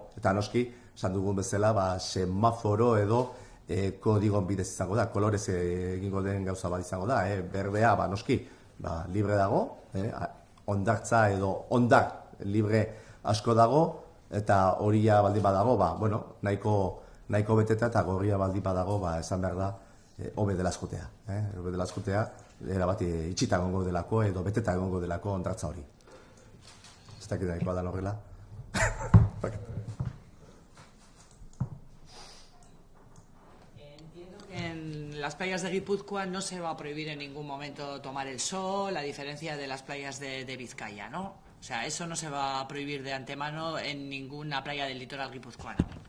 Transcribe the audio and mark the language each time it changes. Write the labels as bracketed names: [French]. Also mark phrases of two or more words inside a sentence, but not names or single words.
[Basque] Eta noski, esan dugun bezala, semaforo edo kodigon bidez izango da, kolorez egingo den gauza bat izango da, berdea, noski, libre dago, hondartza edo hondar libre asko dago, eta horia baldin badago, nahiko beteta eta gorria baldin badago, esan behar da, hobe dela eskutea. Hobe dela eskutea, erabat itxita egongo delako edo beteta egongo delako hondartza hori. Ez dakit nahikoa da horrela. [Spanish] Entiendo que en las playas de Guipúzcoa no se va a prohibir en ningún momento tomar el sol, a diferencia de las playas de Vizcaya, ¿no? O sea, eso no se va a prohibir de antemano en ninguna playa del litoral guipuzcoano.